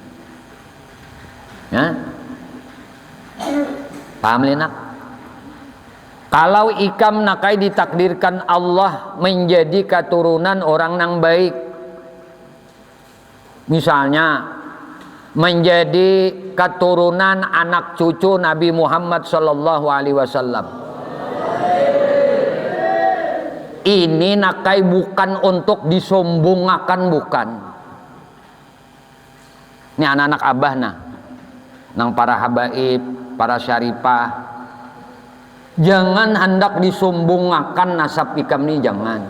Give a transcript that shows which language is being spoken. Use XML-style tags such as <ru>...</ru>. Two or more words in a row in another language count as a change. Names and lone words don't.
<bjn>Ya? Paham linak? Kalau ikam nakai ditakdirkan Allah menjadi keturunan orang nang baik, misalnya menjadi keturunan anak cucu Nabi Muhammad</bjn> <ar>صلى الله عليه وسلم,</ar> <bjn>ini nakai bukan untuk disombongakan, bukan. Ini anak-anak abah nah, nang para habaib, para syarifah, jangan hendak disombongakan nasab ikam ini, jangan.</bjn>